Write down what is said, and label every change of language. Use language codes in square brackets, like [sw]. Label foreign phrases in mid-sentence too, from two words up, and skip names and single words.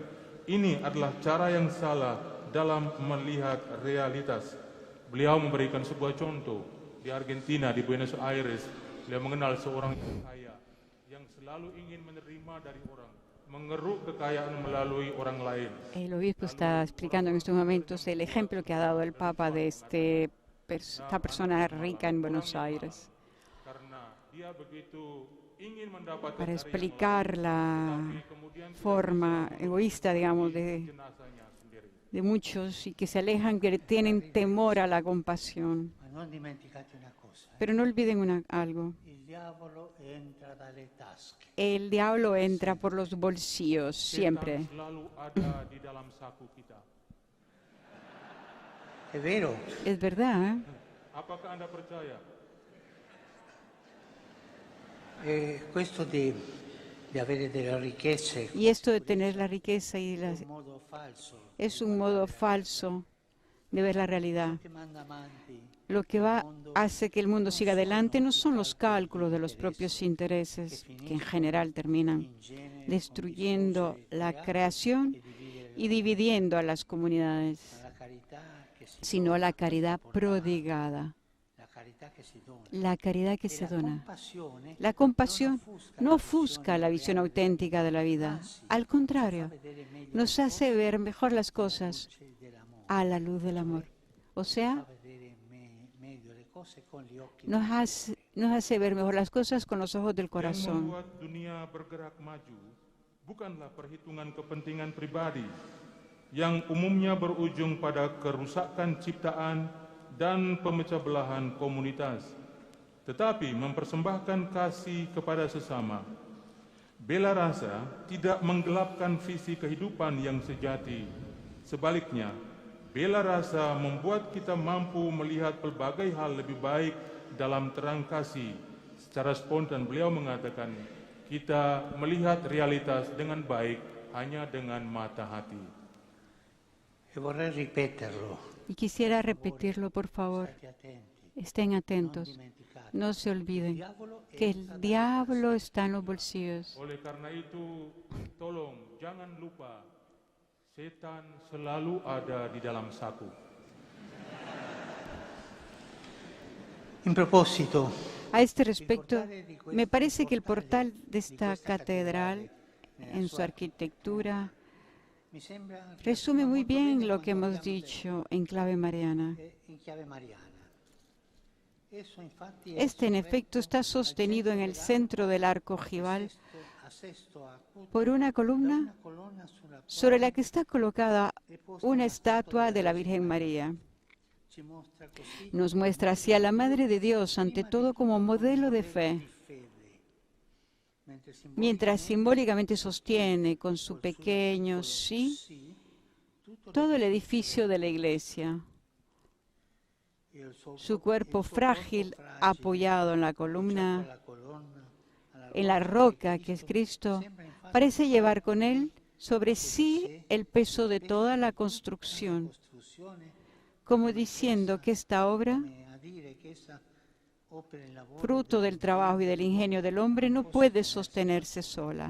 [id] Ini adalah cara yang salah dalam melihat realitas. Beliau memberikan sebuah contoh di Argentina, di Buenos Aires. Beliau mengenal seorang yang kaya yang selalu ingin menerima dari orang, mengeruk kekayaan melalui orang lain. [es] El obispo está explicando en estos momentos el ejemplo que ha dado el Papa de esta persona rica en Buenos Aires, [id] Karena dia begitu ingin mendapatkan [es] para [id] dari yang [es] explicar la [id] lain, kemudian [es] forma egoísta, digamos, [id] jenazahnya sendiri. [es] de muchos y que se alejan, que tienen temor a la compasión. [it] Ma non dimenticate una cosa, [es] Pero no olviden algo. [it] il diavolo entra dalle tasche. [es] El diablo entra por los bolsillos, siempre. [id] Setan selalu ada di dalam saku kita. [it] È vero, [es] Es verdad, ¿eh? [id] Apakah Anda percaya? [it] questo di avere delle ricchezze [es] Y esto de tener la riqueza y [it] è un modo falso. [es] es un modo falso de ver la realidad. [it] Che manda avanti [es] Lo que hace que el mundo siga adelante no son los cálculos de los propios intereses, que en general terminan [it] in genere [es] destruyendo la creación y dividiendo a las comunidades, [it] la carità che si [es] sino la caridad prodigada, [it] la carità che si dona. [es] la caridad que [it] E se la dona. compassione [es] La compasión [it] non [es] no ofusca la visión auténtica de la vida, al contrario, [it] vedere meglio [es] nos hace ver mejor las cosas [it] dell'amore, [es] a la luz del amor, o sea, [it] fa vedere meglio le cose con gli occhi [es] nos hace ver mejor las cosas con los ojos del [id] Yang [es] corazón. [id] membuat dunia bergerak maju bukanlah perhitungan kepentingan pribadi yang umumnya berujung pada kerusakan ciptaan dan pemecah belahan komunitas, tetapi mempersembahkan kasih kepada sesama. Bela rasa tidak menggelapkan visi kehidupan yang sejati. Sebaliknya, bela rasa membuat kita mampu melihat pelbagai hal lebih baik dalam terang kasih. Secara spontan beliau mengatakan, kita melihat realitas dengan baik hanya dengan mata hati. [it] E vorrei ripeterlo. [es] Y quisiera repetirlo, por favor. [it] State attenti. [es] Estén [it] Non [es] atentos. [it] dimenticate. [es] No se olviden [it] Diavolo [es] que [it] entra [es] el [it] dalla [es] diablo está en los bolsillos. [id] Oleh karena itu, tolong jangan lupa, setan selalu ada di dalam saku. [it] In proposito, [es] A este respecto, me parece que el portal de esta catedral, en su arquitectura, [it] mi sembra [es] resume muy [it] molto bene [es] bien lo que [it] quanto [es] hemos [it] abbiamo [es] dicho en clave mariana. [it] detto in chiave mariana. Esso infatti è [es] Este, en [it] sorretto [es] efecto, está [it] al [es] sostenido en el [it] centro [es] centro del arco ojival [it] a sesto acuto [es] por una [it] da [es] columna [it] una colonna sulla [es] sobre [it] quale [es] la que está colocada [it] è posta una [es] una estatua de la [it] Vergine [es] Virgen María. [it] Ci mostra così [es] Nos muestra así a la Madre de Dios, ante todo como modelo de fe, mientras simbólicamente sostiene con su pequeño sí todo el edificio de la iglesia. Su cuerpo frágil, apoyado en la columna, en la roca que es Cristo, parece llevar con él sobre sí el peso de toda la construcción, como diciendo que esta obra, fruto del trabajo y del ingenio del hombre, no puede sostenerse sola.